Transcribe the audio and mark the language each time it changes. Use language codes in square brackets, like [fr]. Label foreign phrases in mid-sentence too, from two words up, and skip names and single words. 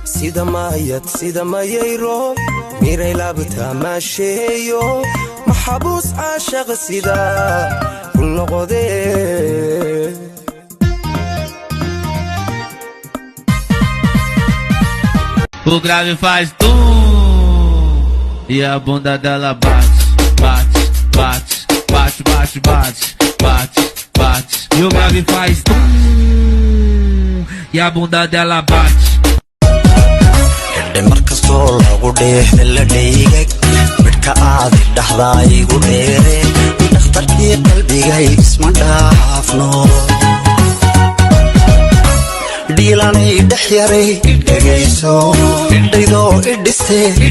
[so] sida mayayro miray laabta maasheeyo maxabuus caashaq sida kul noqodee [pt] o grave faz tum e a bunda dela bate, bate, bate, bate, bate, bate, bate, bate. E o grave faz tum e a bunda dela bate. [so] markastoo lagu dheehda la dhaygay midka aad dhaxdaa igu dheere dhakhtarkii qalbigay isma dhaafno dhiilanay dhex yaray dhegayso dhaydoo idhistee